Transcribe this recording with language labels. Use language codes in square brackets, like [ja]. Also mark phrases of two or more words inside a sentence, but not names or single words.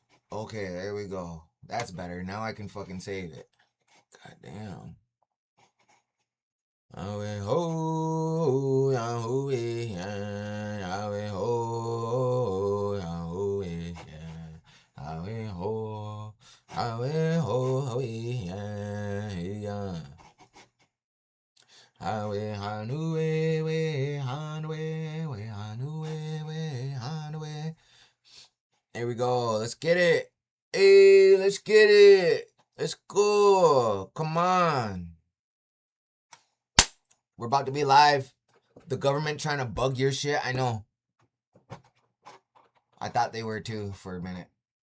[en] Okay, there we go. That's better. Now I can fucking save it. God damn. Awe ho, Yahweh, Awe ho, Yahweh, Awe ho, Awe ho, yeah. Awe hanue, we hanue, we hanue, we hanue. There we go. Let's get it. Hey, let's get it. Let's go. Come on. We're about to be live. The government trying to bug your shit. I know. I thought they were too for a minute.